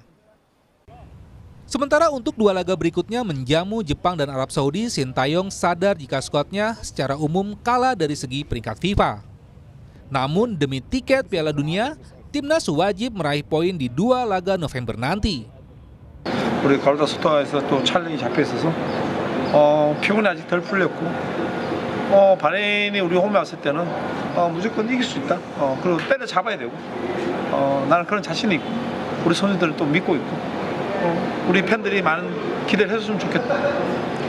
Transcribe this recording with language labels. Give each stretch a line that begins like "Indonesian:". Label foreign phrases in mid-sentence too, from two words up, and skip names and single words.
Indonesian: Sementara untuk dua laga berikutnya menjamu Jepang dan Arab Saudi, Sintayong sadar jika skuadnya secara umum kalah dari segi peringkat FIFA. Namun demi tiket Piala Dunia, timnas wajib meraih poin di dua laga November nanti.
Korean: 우리 가루다 소통에서 또 촬영이 잡혀 있어서 피곤이 아직 덜 풀렸고 바레인이 우리 홈에 왔을 때는 무조건 이길 수 있다. 그리고 때려 잡아야 되고 나는 그런 자신이 있고 우리 선수들을 또 믿고 있고 우리 팬들이 많은 기대를 해줬으면 좋겠다.